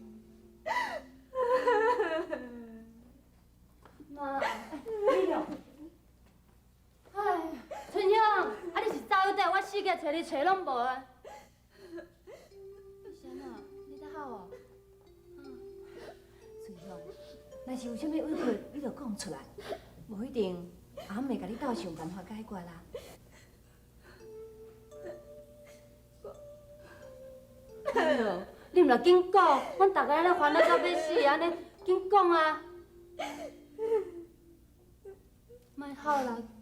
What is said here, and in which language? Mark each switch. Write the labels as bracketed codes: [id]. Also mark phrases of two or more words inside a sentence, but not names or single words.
[nan] 妈，美玉。哎，春香，啊你是走倒底，我四界找你找拢无啊？是安怎？你在好哦？春香，若是有啥物委屈，你就讲出来，无一定阿妹甲你斗想办法解决啦。你毋着紧讲，阮大家咧烦恼到要死，安尼紧讲啊！莫哭啦。